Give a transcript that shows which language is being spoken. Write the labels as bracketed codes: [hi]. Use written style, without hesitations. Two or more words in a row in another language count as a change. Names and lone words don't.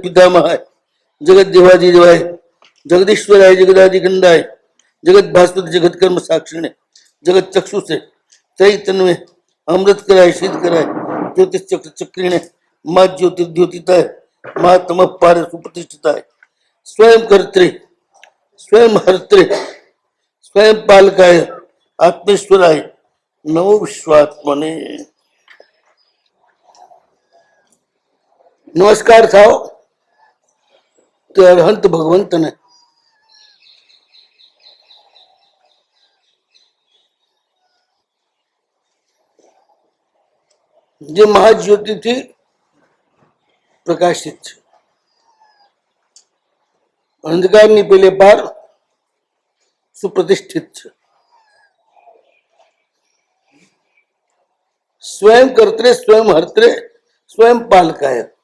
[sa] पितामहाय जगत देवादिदेवाय जगदीश्वराय जगदादिखंडाय जगत भास्कर जगत कर्म साक्षिणे जगत चक्षु से चैतन्य अमृत कराय शीत कराय ज्योतिष चक्र चक्रिणे माँ ज्योतिर्द्योतिताय माँ तम पार सुप्रतिष्ठिताय स्वयं कर्त्रे स्वयं हर्त्रे स्वयं पालकाय आत्मेश्वराय नमो विश्वात्मने। [gu] નમસ્કાર થાઓ તે અરહંત ભગવંત ને જે મહાજ્યોતિથી પ્રકાશિત છે, અંધકારની પેલે પાર સુપ્રતિષ્ઠિત છે, [sa] સ્વયં કર્ત્રે સ્વયં હર્ત્રે સ્વયં પાલકાય.